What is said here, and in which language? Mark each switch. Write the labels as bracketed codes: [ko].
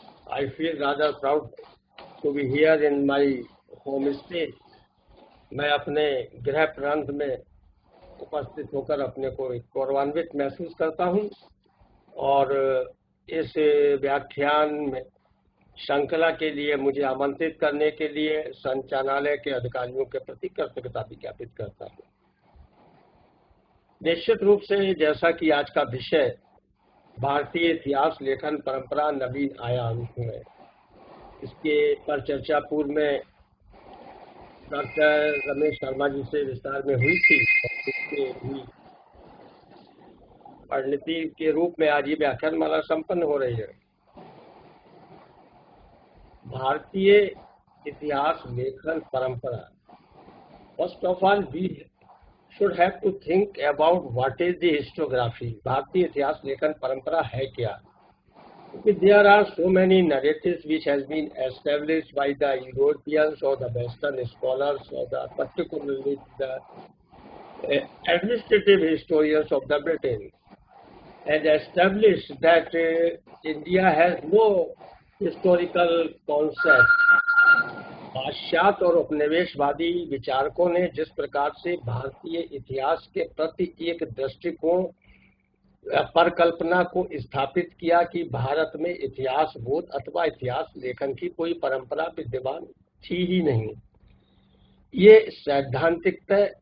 [en] I feel rather proud to be here in my home state. [hi] मैं अपने गृह प्रांत में उपस्थित होकर अपने को गौरवान्वित महसूस करता हूं और इस व्याख्यान में श्रृंखला के लिए मुझे आमंत्रित करने के लिए संचालनालय के अधिकारियों के प्रति कृतज्ञता भी ज्ञापित करता हूं। निश्चित रूप से जैसा कि आज का विषय भारतीय इतिहास लेखन परंपरा नवीन आयाम है, इसके पर चर्चा पूर्व में डॉक्टर रमेश शर्मा जी से विस्तार में हुई थी और इसके भी परिणति के रूप में आज ये व्याख्यान माला संपन्न हो रही है। भारतीय इतिहास लेखन परंपरा। [en] First of all we should have to think about what is the historiography. [hi] भारतीय इतिहास लेखन परंपरा है क्या? [en] Because there are so many narratives which has been established by the Europeans or the Western scholars or the particularly the administrative historians of the Britain has established that India has no historical concept. [hi] पाश्चात्य और उपनिवेशवादी विचारकों ने जिस प्रकार से भारतीय इतिहास के प्रति एक दृष्टिकोण परिकल्पना को स्थापित किया कि भारत में इतिहास बोध अथवा इतिहास लेखन की कोई परंपरा विद्यमान थी ही नहीं, ये सैद्धांतिकता